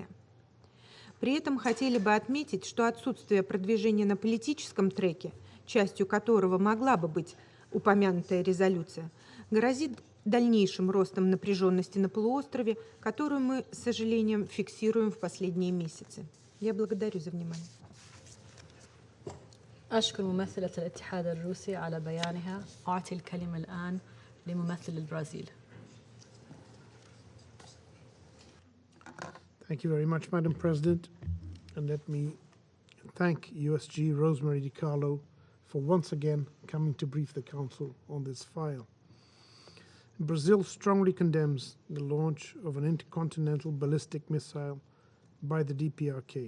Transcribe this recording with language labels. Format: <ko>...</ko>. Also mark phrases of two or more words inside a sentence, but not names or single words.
<ru>При этом хотели бы отметить, что отсутствие продвижения на политическом треке, частью которого могла бы быть упомянутая резолюция, грозит дальнейшим ростом напряженности на полуострове, которую мы, с сожалением, фиксируем в последние месяцы. Я благодарю за внимание.</ru> <ar>أشكر ممثلة الاتحاد الروسي على بيانها. أعطي الكلمة الآن لممثل البرازيل.</ar> <en>Thank you very much, Madam President. And let me thank USG Rosemary DiCarlo for once again coming to brief the Council on this file. Brazil strongly condemns the launch of an intercontinental ballistic missile by the DPRK.</en>